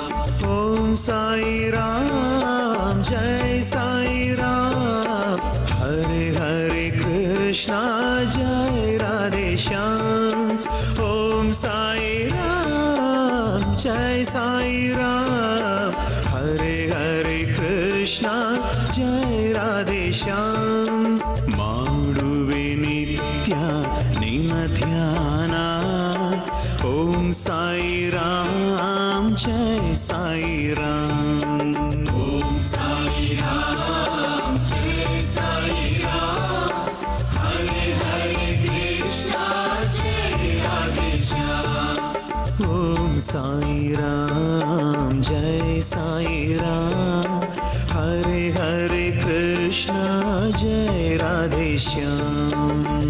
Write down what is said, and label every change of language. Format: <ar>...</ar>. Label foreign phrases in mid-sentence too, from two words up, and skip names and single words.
<hi>ओम साई राम जय साई राम हरे हरे कृष्णा जय राधे श्याम। ओम साई राम जय साई राम हरे हरे कृष्णा जय राधे श्याम।</hi> <kn>ಮಾಡುವೆ ನಿತ್ಯ ನಿನ್ನ ಧ್ಯಾನ।</kn> <hi>ओम साई राम जय साई राम। ओम साई राम जय साई राम हरे हरे कृष्णा जय राधे श्याम। ओम साई राम जय साई राम हरे हरे कृष्णा जय राधे श्याम।</hi>